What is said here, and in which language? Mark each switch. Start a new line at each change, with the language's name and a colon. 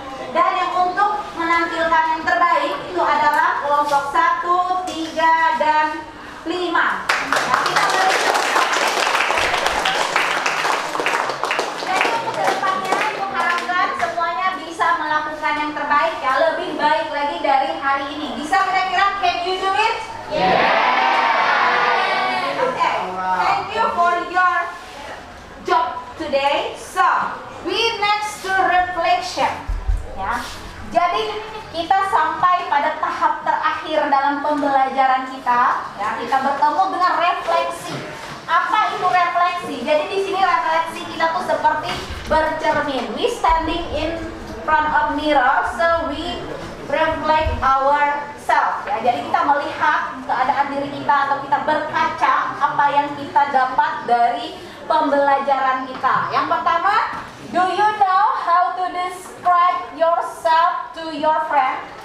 Indonesian: Dan yang untuk menampilkan yang terbaik itu adalah kelompok 1, 3, dan 5. Nah, kita beri jadi untuk kedepannya Ibu harapkan semuanya bisa melakukan yang terbaik ya, lebih baik lagi dari hari ini. Bisa kira-kira
English: can you do it? Yeah. Okay. Thank you for your job today. So, we next to reflection.
Indonesian: Ya. Jadi kita sampai pada tahap terakhir dalam pembelajaran kita, ya. Kita bertemu dengan refleksi. Apa itu refleksi? Jadi di sini refleksi kita tuh seperti bercermin.
English: We standing in front of mirror, so we reflect ourselves.
Indonesian: Ya. Jadi kita melihat keadaan diri kita atau kita berkaca apa yang kita dapat dari pembelajaran kita. Yang pertama,
English: do you know how to describe yourself to your friend?